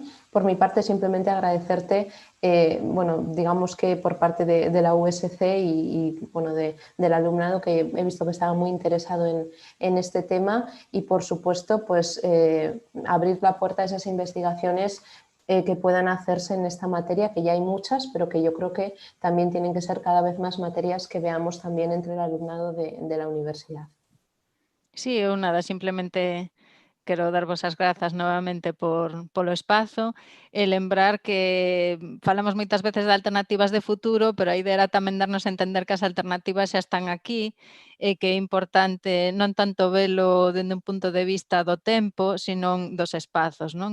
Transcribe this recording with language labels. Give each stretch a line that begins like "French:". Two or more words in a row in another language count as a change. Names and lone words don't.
Spanish: Por mi parte, simplemente agradecerte, bueno, digamos que por parte de la USC y bueno, del alumnado, que he visto que estaba muy interesado en este tema y, por supuesto, pues abrir la puerta a esas investigaciones que puedan hacerse en esta materia, que ya hay muchas, pero que yo creo que también tienen que ser cada vez más materias que veamos también entre el alumnado de la universidad.
Galician: Sí, eu nada, simplemente quero darvos as grazas novamente polo espazo e lembrar que falamos moitas veces de alternativas de futuro, pero a idea era tamén darnos a entender que as alternativas xa están aquí e que é importante non tanto velo dende un punto de vista do tempo, senón dos espazos, non?